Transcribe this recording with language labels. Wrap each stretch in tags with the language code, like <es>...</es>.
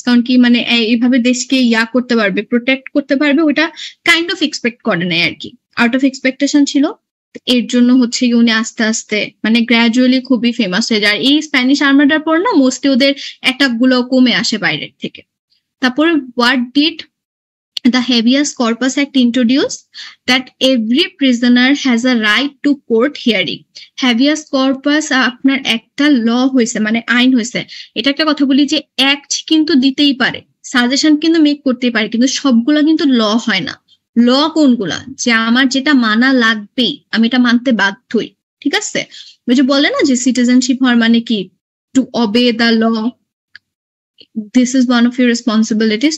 <bn>কারণ কি মানে এইভাবে দেশকে করতে পারবে, প্রোটেক্ট করতে পারবে, ওটা কাইন্ড অফ এক্সপেক্ট করে নাই আর কি, আউট অফ এক্সপেকটেশন ছিল। এর জন্য হচ্ছে গিয়ে উনি আস্তে আস্তে মানে গ্র্যাজুয়ালি খুবই ফেমাস হয়ে যায়। এই স্প্যানিশ আর্মাডার পর না মোস্টলি ওদের অ্যাটাক গুলো কমে আসে বাইরের থেকে। তারপরে</bn> <en>What did the habeas corpus act introduced? That every prisoner has a right to court hearing.</en> <bn>habeas corpus আপনার একটা ল হয়েছে, মানে আইন হয়েছে। এটা একটা কথা বলি যে অ্যাক্ট কিন্তু দিতেই পারে, সাজেশন কিন্তু মেক করতেই পারে, কিন্তু সবগুলা কিন্তু ল হয় না। ল কোনগুলা, যে আমার যেটা মানা লাগবেই, আমি এটা মানতে বাধ্যই। ঠিক আছে, ওই যে বলে না যে সিটিজেনশিপ হওয়ার মানে কি,</bn> <en>To obey the law, this is one of your responsibilities.</en>